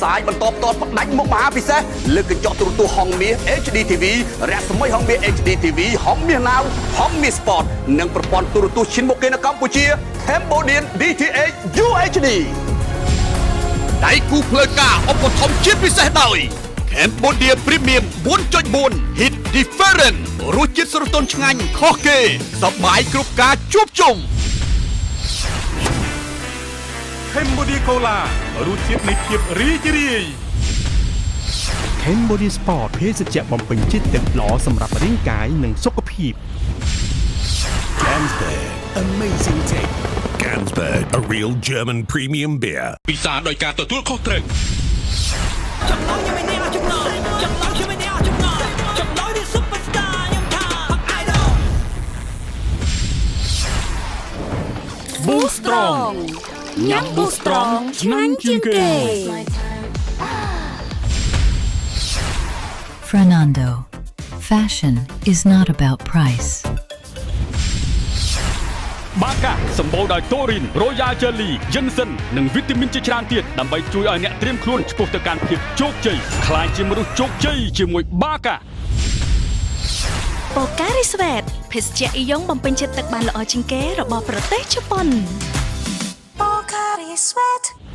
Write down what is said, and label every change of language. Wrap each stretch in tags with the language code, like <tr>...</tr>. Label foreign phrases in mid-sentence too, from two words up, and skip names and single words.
<km>សាយបន្តផ្ទាល់ផ្ដាច់មុខមហាពិសេសលើកកញ្ចក់ទូរទស្សន៍ហង្សមាស HD TV រស្មីហង្សមាស HD TV ហង្សមាស Now ហង្សមាស Sport និងប្រព័ន្ធទូរទស្សន៍ឈានមុខគេនៅកម្ពុជា Cambodian DTH UHD ដៃគូផ្លូវការឧបត្ថម្ភជាតិពិសេសដោយ Cambodia Premium 4.4</km> <en>Hit Different</en> <km>រសជាតិស្រទន់ឆ្ងាញ់ខុសគេសប្បាយគ្រប់ការជួបជុំ Cambodia Cola រសជាតិនៃភាពរីករាយ Cambodia Sport ភេសជ្ជៈបំពេញជាតិទឹកល្អសម្រាប់រាងកាយនិងសុខភាព</km> <en>Carlsberg Amazing Take Carlsberg a real German premium beer</en> <km>ពិសាដោយការទទួលខុសត្រូវ ចំណងខ្ញុំនេះចំណងខ្ញុំនេះចំណងនេះ Superstar ខ្ញុំថា Idol Boost Strong ញ៉ាំ Boost Strong ឆ្ងាញ់ជាងគេ Fernando.</km> <en>Fashion is not about price.</en> <km>បាកាសម្បូរដោយតូរីន</km> <en>Royal Jelly Ginseng</en> <km>និងវីតាមីនជាច្រើនទៀតដើម្បីជួយឲ្យអ្នកត្រៀមខ្លួនឆ្ពោះទៅកាន់ភាពជោគជ័យខ្លាយជាមនុស្សជោគជ័យជាមួយបាកា បូការីស្វេតភេសជ្ជៈអ៊ីយ៉ុងបំពេញជាតិទឹកបានល្អជាងគេរបស់ប្រទេសជប៉ុនបូការីស្វេត</km>